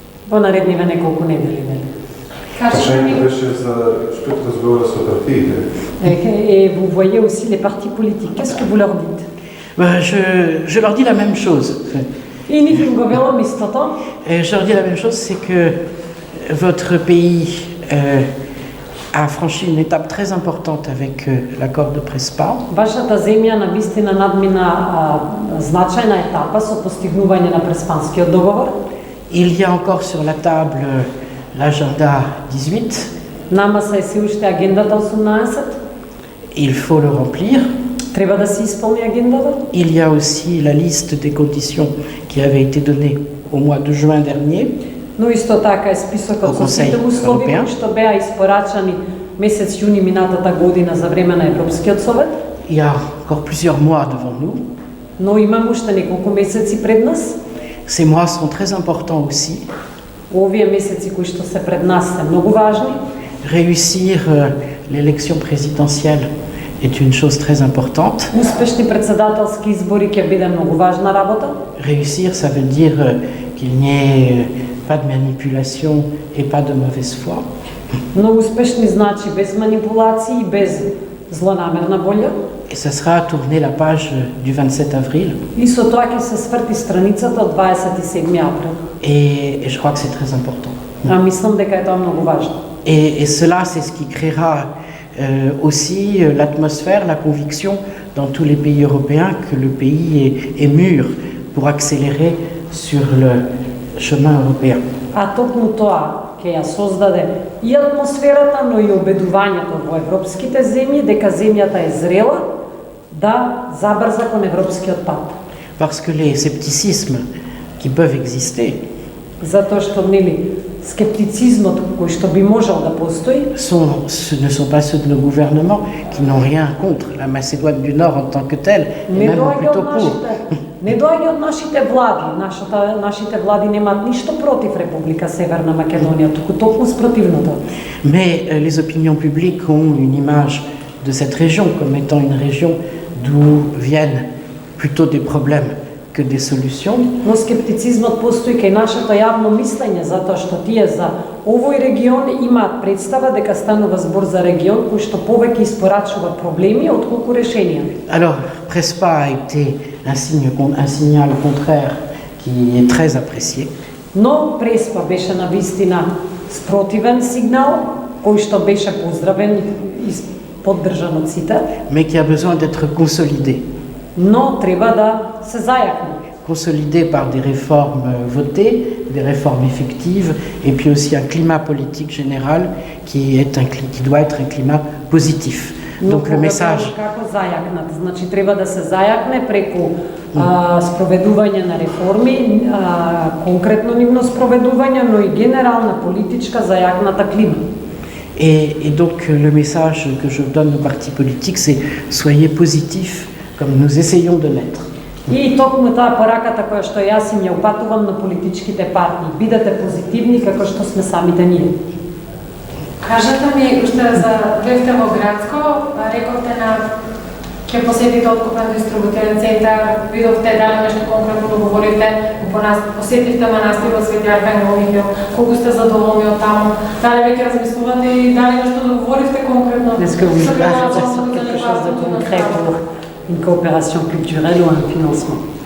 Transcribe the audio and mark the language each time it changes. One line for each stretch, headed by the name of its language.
Macedonian: Во наредниве неколку недели. Прашањето беше за што ќе разговара со партиите.
French: Et vous voyez aussi les partis politiques. Qu'est-ce que vous leur dites? Je leur dis la même chose.
Macedonian: И нив им го велам истото.
French: Et je leur dis la même chose, c'est que votre pays a franchi une étape très importante avec l'accord de Prespa.
Macedonian: Вашата земја на вистина надмина значајна етапа со постигнување на Преспанскиот договор.
French: Il y a encore sur la table l'agenda 18.
Macedonian: Нама се се уште агендата 18.
French: Il faut le remplir.
Macedonian: Треба да се исполни агендата.
French: Il y a aussi la liste des conditions qui avait été donnée au mois de juin dernier.
Macedonian: Но исто така е списокот со сите услови кои што беа испорачани месец јуни минатата година за време на Европскиот совет.
French: Il y a encore plusieurs mois devant nous.
Macedonian: Но имам уште неколку месеци пред нас.
French: Ces mois sont très importants aussi.
Macedonian: Овие месеци кои што се пред нас се многу важни.
French: Réussir l'élection présidentielle est une chose très importante.
Macedonian: Успешни председателски избори ќе биде многу важна работа.
French: Réussir, ça veut dire qu'il n'y ait pas de manipulation et pas de mauvaise foi.
Macedonian: Но успешни значи без манипулации и без злонамерна волја.
French: Et ça sera tourner la page du 27 avril.
Macedonian: И со тоа ќе се сврти страницата од 27 април.
French: Et je crois que c'est très important.
Macedonian: А мислам дека е тоа многу важно.
French: Et cela, c'est ce qui créera aussi l'atmosphère, la conviction dans tous les pays européens que le pays est mûr pour accélérer sur le chemin européen.
Macedonian: А токму тоа ќе ја создаде и атмосферата, но и убедувањето во европските земји дека земјата е зрела да забрза кон европскиот пат.
French: Parce que les scepticismes qui peuvent exister
Macedonian: Затоа што нели скептицизмот кој што би можел да постои
French: ne sont pas ceux de nos gouvernements qui n'ont rien contre la Macédoine du Nord en tant que telle, et même plutôt pour.
Macedonian: Не доаѓа од нашите влади. Нашите влади немаат ништо против Република Северна Македонија, туку токму спротивното.
French: Mais les opinions publiques ont une image de cette région comme étant une région d'où viennent plutôt des problèmes que des solutions.
Macedonian: Но скептицизмот постои кај нашето јавно мислење, затоа што тие за овој регион имаат представа дека станува збор за регион кој што повеќе испорачува проблеми отколку решенија.
French: Alors, Prespa a été un signal contraire qui est très apprécié.
Macedonian: Но Преспа беше на вистина спротивен сигнал, кој што беше поздравен и поддржан од сите,
French: Mais qui a besoin d'être consolidé.
Macedonian: но треба да се зајакне.
French: Consolidé par des réformes votées, des réformes effectives, et puis aussi un climat politique général qui doit être un climat positif. Donc le message...
Macedonian: Како зајакнат? Значи треба да се зајакне преку спроведување на реформи, конкретно нивно спроведување, но и генерална политичка зајакната клима.
French: Et donc le message que je donne aux partis politiques, c'est soyez positifs comme nous essayons de l'être.
Macedonian: И токму таа пораката која што јас им ја упатувам на политичките партии, бидете позитивни како што сме самите ние. Кажете ми, уште за бевте во Градско, рековте на ќе посетите откупен дистрибутивен центар, видовте дали нешто конкретно договорите, посетивте манастирот Свети Архангел Михаил, колку сте задоволни од таму, дали веќе размислувате и дали нешто договоривте конкретно?
French: Est-ce que vous avez quelque chose de concret pour une coopération culturelle ou un financement?